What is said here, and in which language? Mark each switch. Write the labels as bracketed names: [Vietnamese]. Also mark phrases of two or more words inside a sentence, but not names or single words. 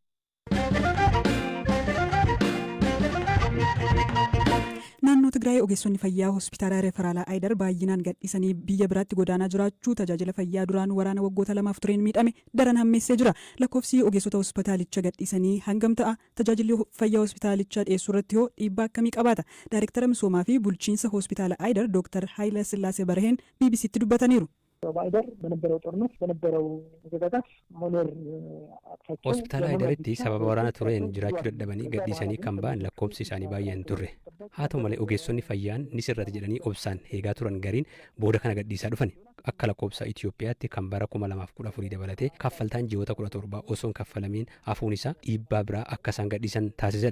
[Oromo] Naannoo Tigraay ogeessonni fayyaa hospitaala referaalaa Aayidar baay'inaan gadhiisanii biyya biraatti godaanaa jiraachuu tajaajila fayyaa duraan waraana waggoota 2 tureen miidhame daran hammeessee jira. Lakkoofsi ogeessota hospitaalicha gadhiisanii hangam ta'a? Tajaajilli fayyaa hospitaalichaa dhiyeessuu irratti hoo dhiibbaa akkamii qabaata? Daayireektara misoomaa fi bulchiinsa hospitaala Aayidar Dr. Haayila Sillaasee Baraheen BBC'tti dubbataniiru. [Amharic] በአይደር በነበረው ጦርነት በነበረው መዘጋጋት መኖር አቅቷቸው [Oromo] ሆስፒታል አይደርtti sababa waraana tureen jiraachuu dadhabanii gadhiisanii kan ba'an lakkoofsi isaanii baay'ee hin turre. Haa ta'u malee ogeessonni fayyaan ni sirrata jedhanii obsaan eegaa turan gariin booda kana gadhiisaa dhufan. Akka lakkoofsa Itoophiyaatti kan bara 2014 dabalatee kaffaltaan ji'oota 17 osoo hin kaffalamiin hafuun isaa dhiibbaa biraa akka isaan gadhiisan taasisedha.